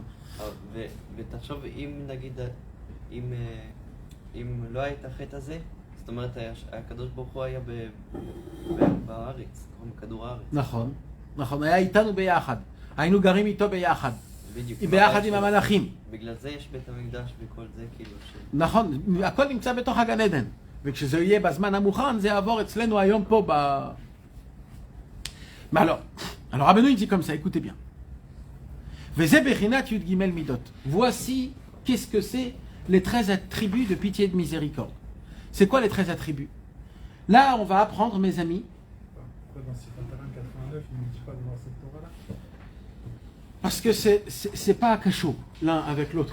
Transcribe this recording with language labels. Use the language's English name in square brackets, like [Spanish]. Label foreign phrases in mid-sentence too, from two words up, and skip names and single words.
[Hebrew] ותחשוב, אם נגיד, אם לא היה את החטא הזה, זאת אומרת, הקדוש ברוך הוא היה בארץ, בכדור הארץ. נכון, נכון, היה איתנו ביחד. היינו גרים איתו ביחד. בדיוק. ביחד עם המלאכים. בגלל זה יש בית המקדש וכל זה, כאילו ש... נכון, הכל נמצא בתוך הגן עדן. וכשזה יהיה בזמן המוכן, זה יעבור אצלנו היום פה ב... [French] Mais alors Rabbeinu il dit comme ça, écoutez bien. [Hebrew] וזה בחינת יוד גימל מידות. [French] Voici qu'est-ce que c'est les 13 attributs de pitié et de miséricorde. C'est quoi les 13 attributs? Là, on va apprendre, mes amis. Pourquoi dans Sifataran 89, il ne dit pas de voir cette Torah-là? Parce que c'est pas cachot l'un avec l'autre.